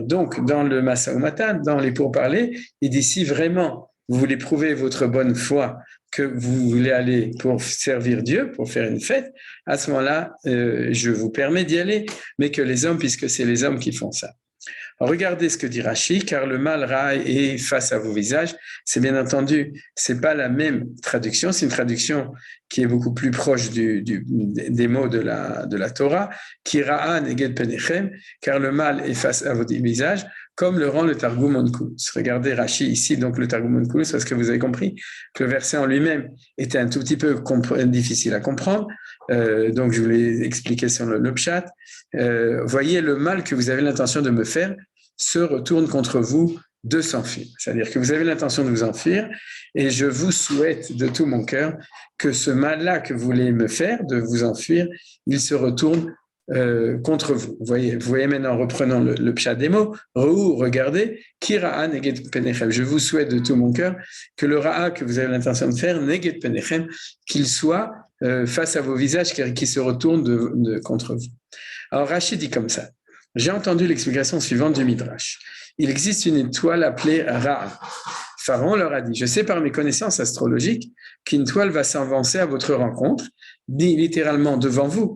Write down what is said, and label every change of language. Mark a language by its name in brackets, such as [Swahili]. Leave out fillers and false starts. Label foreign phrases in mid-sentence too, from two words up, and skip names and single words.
[French] Donc, dans le [Hebrew] משא ומתן, [French] dans les pourparlers, il dit si vraiment vous voulez prouver votre bonne foi, que vous voulez aller pour servir Dieu, pour faire une fête, à ce moment-là, je vous permets d'y aller, mais que les hommes, puisque c'est les hommes qui font ça. Regardez ce que dit Rashi, car le mal raille est face à vos visages. C'est bien entendu, c'est pas la même traduction, c'est une traduction qui est beaucoup plus proche des mots de la Torah, qui [Hebrew] רעה נגד פניכם, [French] car le mal est face à vos visages, comme le rend le Targum Onkelos. Regardez Rashi ici, donc le Targum Onkelos, parce que vous avez compris que le verset en lui-même était un tout petit peu difficile à comprendre. Donc je vous l'ai expliqué sur le pshat. Voyez le mal que vous avez l'intention de me faire se retourne contre vous de s'enfuir. C'est-à-dire que vous avez l'intention de vous enfuir et je vous souhaite de tout mon cœur que ce mal-là que vous voulez me faire, de vous enfuir, il se retourne contre vous. Vous voyez maintenant, reprenons le pshat des mots, regardez, [Hebrew] כי רעה נגד פניכם. [French] Je vous souhaite de tout mon cœur que le ra'a que vous avez l'intention de faire, [Hebrew] נגד פניכם, [French] qu'il soit face à vos visages, qui se retourne contre vous. Alors Rachid dit comme ça. J'ai entendu l'explication suivante du Midrash. Il existe une étoile appelée Ra'a. Pharaon leur a dit, je sais par mes connaissances astrologiques qu'une étoile va s'avancer à votre rencontre, dit littéralement devant vous.